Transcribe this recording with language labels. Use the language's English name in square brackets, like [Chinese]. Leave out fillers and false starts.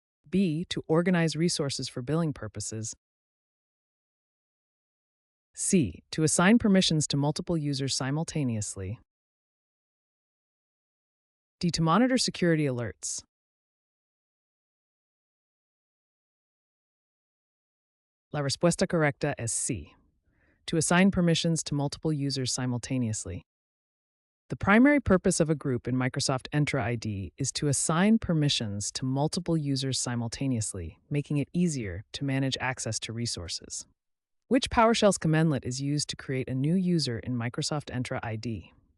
[English] B. To organize resources for billing purposes. C. To assign permissions to multiple users simultaneously. D. To monitor security alerts. [Spanish] La respuesta correcta es C. [English] To assign permissions to multiple users simultaneously. The primary purpose of a group in Microsoft Entra ID is to assign permissions to multiple users simultaneously, making it easier to manage access to resources. Which PowerShell's commandlet is used to create a new user in Microsoft Entra ID?